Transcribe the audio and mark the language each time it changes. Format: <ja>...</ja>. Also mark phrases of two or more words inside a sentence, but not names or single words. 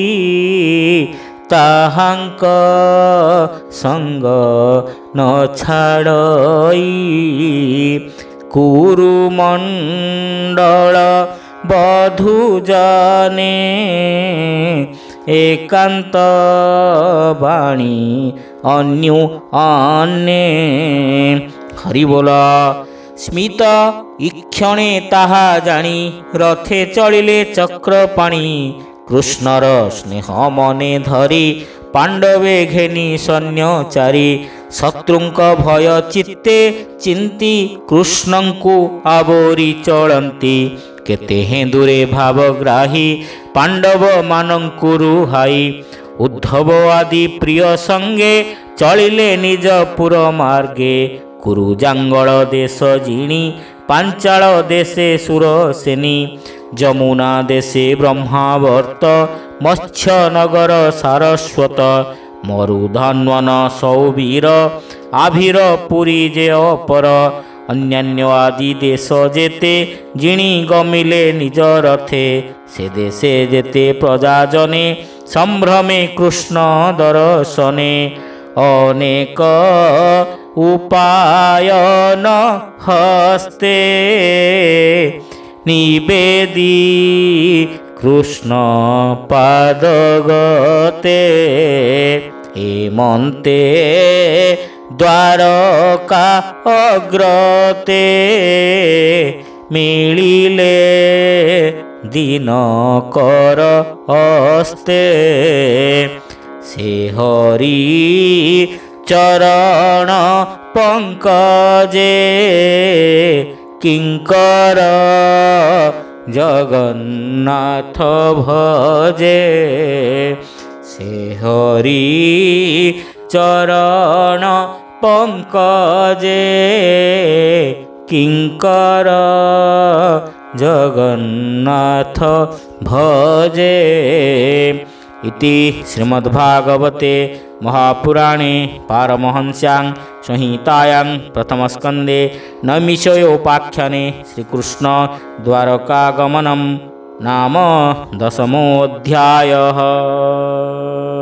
<or>ତାହାଙ୍କ ସଙ୍ଗ ନ ଛାଡ଼ଇ କୁରୁମଣ୍ଡଳ ବଧୂ ଜାନେ ଏକାନ୍ତ ବାଣୀ ଅନ୍ୟୁ ଅନ୍ୟେ ହରି ବୋଲା। ସ୍ମିତ ଇକ୍ଷଣେ ତାହା ଜାଣି ରଥେ ଚଳିଲେ ଚକ୍ରପାଣି କୃଷ୍ଣର ସ୍ନେହ ମନେ ଧରି ପାଣ୍ଡବେ ଘେନି ସୈନ୍ୟଚାରୀ ଶତ୍ରୁଙ୍କ ଭୟ ଚିତ୍ତେ ଚିନ୍ତି କୃଷ୍ଣଙ୍କୁ ଆବରି ଚଳନ୍ତି କେତେ ହେନ୍ଦୁରେ ଭାବଗ୍ରାହୀ ପାଣ୍ଡବ ମାନଙ୍କୁ ରୁହାଇ ଉଦ୍ଧବ ଆଦି ପ୍ରିୟ ସଙ୍ଗେ ଚଳିଲେ ନିଜ ପୁର ମାର୍ଗେ କୁରୁଜାଙ୍ଗଳ ଦେଶ ଜିଣି ପାଞ୍ଚାଳ ଦେଶେ ସୁରସେନୀ ଯମୁନା ଦେଶେ ବ୍ରହ୍ମାବର୍ତ୍ତ ମତ୍ସ୍ୟନଗର ସାରସ୍ୱତ ମରୁଧନ୍ୱନ ସୌବୀର ଆଭିର ପୁରୀ ଯେ ଅପର ଅନ୍ୟାନ୍ୟ ଆଦି ଦେଶ ଯେତେ ଜିଣି ଗମିଲେ ନିଜ ରଥେ ସେ ଦେଶେ ଯେତେ ପ୍ରଜାଜନେ ସମ୍ଭ୍ରମେ କୃଷ୍ଣ ଦର୍ଶନେ ଅନେକ ଉପାୟନ ହସ୍ତେ ନିବେଦି କୃଷ୍ଣ ପାଦଗତେ ହେମନ୍ତେ ଦ୍ୱାରକା ଅଗ୍ରତେ ମିଳିଲେ ଦିନକର ହସ୍ତେ ସେ ହରି ଚରଣ ପଙ୍କଜେ କିଙ୍କର ଜଗନ୍ନାଥ ଭଜେ ସେ ହରି ଚରଣ ପଙ୍କଜେ କିଙ୍କର ଜଗନ୍ନାଥ ଭଜେ।</or> <sa>इति श्रीमद्भागवते महापुराणे पारमहंस्यां संहितायां प्रथमस्कन्धे नैमिषयोपाख्याने श्रीकृष्ण द्वारकागमनं नाम 10मोऽध्यायः।</sa>